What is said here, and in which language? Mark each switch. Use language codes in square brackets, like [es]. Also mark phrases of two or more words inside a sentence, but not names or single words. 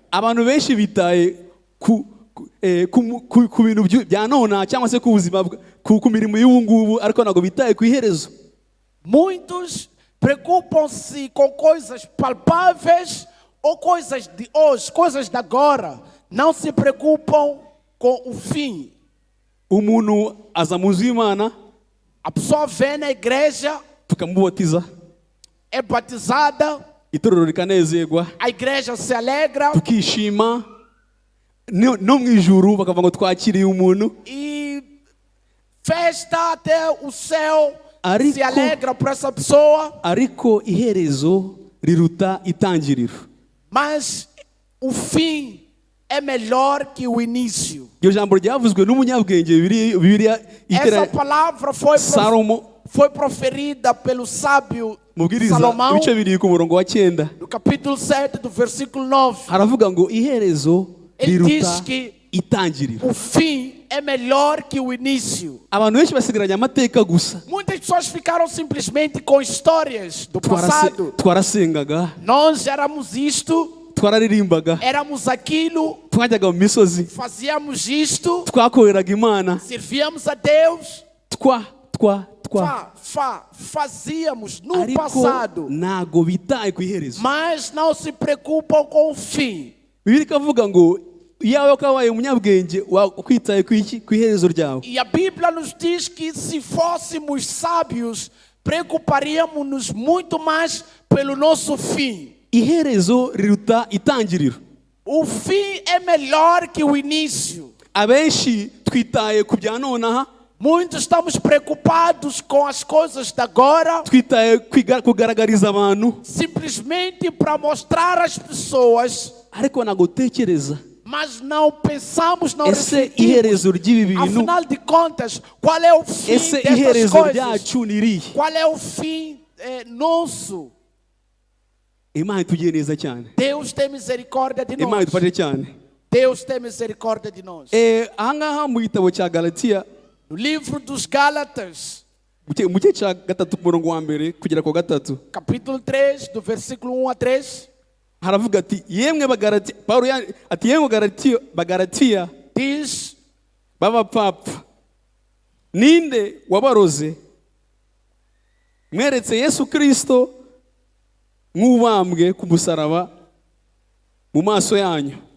[rw] Abantu benshi bitaye ku bintu bya nona cyangwa se ku buzima, ku mirimo y'ubu ngubu, ariko ntabwo bitaye ku iherezo. [pt] Muitos preocupam-se com coisas palpáveis ou coisas de hoje, coisas de agora. Não se preocupam com o fim. [rw] Umuntu aza mu nzu y'Imana, [pt] A pessoa vem na igreja, [rw] tukamubatiza, [pt] é batizada, [rw] itorero rikanezerwa, [pt] a igreja se alegra [rw] tukishima, no mu ijuru bakavuga ngo twakiriye umuntu, [pt] e festa até o céu, [rw] Arico- [pt] se alegra por essa pessoa, [rw] ariko iherezo riruta itangiriro. [pt] mas o fim é melhor que o início. [rw] Iryo jambo ryavuzwe n'umunyabwenge Bibiliya [pt] Essa [rw] itera [pt] palavra [rw] Salomo, [pt] foi proferida pelo sábio [rw] mubwiriza [pt] Salomão, [rw] ibice biri ku murongo wa 9, [pt] no capítulo 7, do versículo 9. [rw] haravuga ngo iherezo [pt] Ele [rw] riruta [pt] diz que [rw] itangiriro. [pt] o fim é melhor que o início. [rw] Abantu benshi basigaranye amateka gusa. [pt] Muitas pessoas ficaram simplesmente com histórias do passado. [rw] Twarasengaga, [pt] Nós éramos isto, [rw] twararirimbaga, [pt] éramos aquilo, [rw] twajyaga mu misozi, [pt] fazíamos isto, [rw] twakoreraga Imana, [pt] servíamos a Deus, fazíamos no [rw] ariko [pt] passado, [rw] ntago bitaye ku iherezo. [pt] mas não se preocupam com o fim. [rw] Bibiliya ikavuga ngo iyawe kabaye umunyabwenge wakwitaye ku iherezo ryawe. [pt] E a Bíblia nos diz que se fôssemos sábios, preocuparíamos-nos muito mais pelo nosso fim. [rw] Iherezo riruta itangiriro. [pt] o fim é melhor que o início. [rw] abenshi twitaye ku bya nonaha, [pt] Muitos estamos preocupados com as coisas de agora, [rw] twitaye kugaragariza abantu, [pt] simplesmente para mostrar às pessoas, [rw] ariko ntabwo utekereza [pt] mas não pensamos, não [rw] ese [pt] refletimos. [rw] iherezo ry'ibi bintu, [pt] Afinal de contas, qual é o fim [rw] ese [pt] destas [rw] iherezo [pt] coisas? [rw] ryacu ni irihe? [pt] Qual é o fim nosso? [rw] Imana itugiye neza cyane, [pt] Deus tem misericórdia de [rw] Imana [pt] nós. [rw] idufashe cyane. [pt] Deus tem misericórdia de nós. [rw] Ahangaha mu gitabo cya Galatiya [pt] No livro dos Gálatas, [rw] mu gice cya gatatu ku murongo wa mbere kugera ku wa gatatu, [pt] capítulo 3, do versículo 1 a 3, [rw] haravuga ati yemwe bagaratiya, Pawulo ati yemwe bagaratiya [pt] diz: [rw] b'abapfapfa, ninde wabaroze mweretse Yesu Kristo nk'ubambwe ku musaraba mu maso yanyu.